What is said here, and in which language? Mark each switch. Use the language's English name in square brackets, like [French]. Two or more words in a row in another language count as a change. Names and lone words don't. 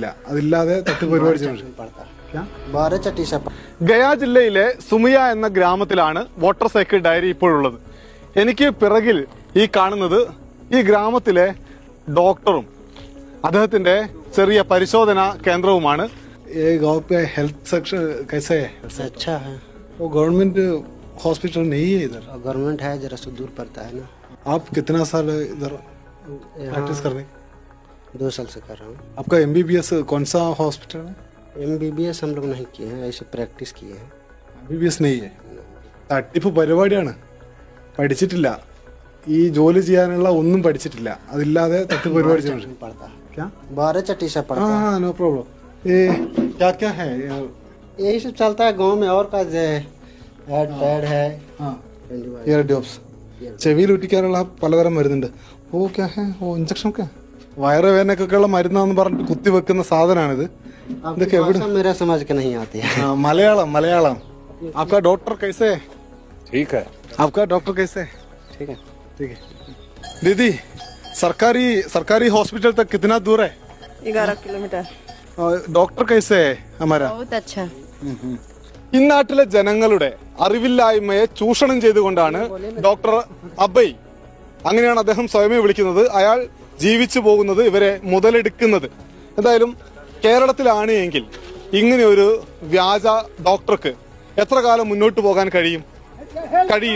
[Malayalam] അതില്ലാതെ തട്ടിപ്പ് പരിപാടി ഗയാ ജില്ലയിലെ സുമിയ എന്ന ഗ്രാമത്തിലാണ് വാട്ടർ സൈക്കിൾ ഡയറി ഇപ്പോഴുള്ളത്. എനിക്ക് പിറകിൽ ഈ കാണുന്നത് ഈ ഗ്രാമത്തിലെ ഡോക്ടറും അദ്ദേഹത്തിന്റെ ചെറിയ പരിശോധന കേന്ദ്രവുമാണ്. [English] health section [Hindi] कैसे है? अच्छा है। वो [English] government hospital [Hindi] नहीं है इधर? गवर्नमेंट है, जरा सा दूर पड़ता है ना। आप कितना साल इधर प्रैक्टिस कर रहे हैं? 2 साल से कर रहा हूँ। आपका MBBS कौन सा हॉस्पिटल है? MBBS हम लोग नहीं किए हैं, ऐसे प्रैक्टिस किए हैं। MBBS नहीं है. [Malayalam] തട്ടിപ്പ് പരിപാടിയാണ്. പഠിച്ചിട്ടില്ല, ഈ ജോലി ചെയ്യാനുള്ള ഒന്നും പഠിച്ചിട്ടില്ല. അതില്ലാതെ തട്ടിപ്പ് പരിപാടി [Hindi] बारह चट्टी से पड़ता है। [English] no problem. [Hindi] ये क्या क्या है? यही सब चलता है गांव में। और का हेड पैड है, [English] ear drops, [Malayalam] ചെവിയിൽ ഒറ്റിക്കാനുള്ള പലതരം മരുന്നുണ്ട്. [Hindi] ओ क्या है? [Malayalam] ഓ ഇഞ്ചക്ഷൻ ഒക്കെ വയറുവേദനക്കൊക്കെയുള്ള മരുന്നാന്ന് പറഞ്ഞിട്ട് കുത്തിവെക്കുന്ന സാധനമാണിത്. ഇതൊക്കെ എവിടെ? [Hindi] मेरा समझ के नहीं आती है। [Malayalam] മലയാളം മലയാളം. [Hindi] आपका डॉक्टर कैसे है? ठीक है। आपका डॉक्टर कैसे है? ठीक है, ठीक है. दीदी, सरकारी हॉस्पिटल तक कितना दूर है? 11 किलोमीटर. डॉक्टर कैसे है हमारा? बहुत अच्छा. [Malayalam] ഇന്നാട്ടിലെ ജനങ്ങളുടെ അറിവില്ലായ്മയെ ചൂഷണം ചെയ്തുകൊണ്ടാണ് ഡോക്ടർ അബൈ, അങ്ങനെയാണ് അദ്ദേഹം സ്വയമേ വിളിക്കുന്നത്, അയാൾ ജീവിച്ചു പോകുന്നത്, ഇവരെ മുതലെടുക്കുന്നത്. എന്തായാലും കേരളത്തിലാണ് എങ്കിൽ ഇങ്ങനെ ഒരു വ്യാജ ഡോക്ടർക്ക് എത്ര കാലം മുന്നോട്ട് പോകാൻ കഴിയില്ല.